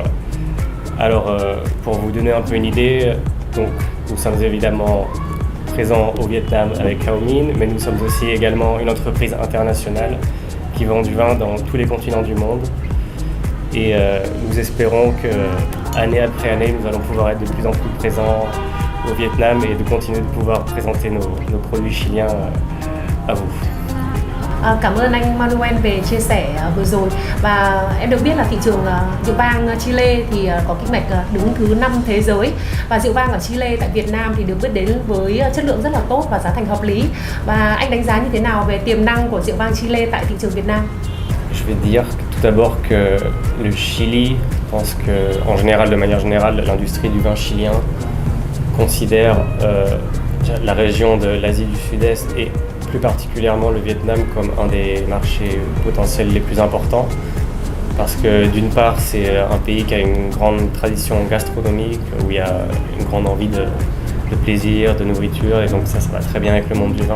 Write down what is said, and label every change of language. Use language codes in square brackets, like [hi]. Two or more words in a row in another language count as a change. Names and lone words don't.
[fr] Alors pour vous donner un peu une idée, donc, nous sommes évidemment présents au Vietnam avec Cao Minh, mais nous sommes aussi également une entreprise internationale qui vend du vin dans tous les continents du monde. Et nous espérons que année après année, nous allons pouvoir être de plus en plus présents au Vietnam et de continuer de pouvoir présenter nos produits chiliens à vous. [vi] Cảm ơn anh Manuel về chia sẻ vừa rồi. Và em được biết là thị trường rượu vang Chile thì có kinh mạch đứng thứ 5 thế giới. Và rượu vang ở Chile tại Việt Nam thì được biết đến với chất lượng rất là tốt và giá thành hợp lý. Và anh đánh giá như thế nào về tiềm năng của rượu vang Chile tại thị trường Việt Nam? [fr] Je vais dire tout d'abord que le Chili, je pense que en général, de manière générale, l'industrie du vin chilien considère la région de l'Asie du Sud-Est et plus particulièrement le Vietnam comme un des marchés potentiels les plus importants, parce que d'une part c'est un pays qui a une grande tradition gastronomique, où il y a une grande envie de plaisir, de nourriture, et donc ça va très bien avec le monde du vin.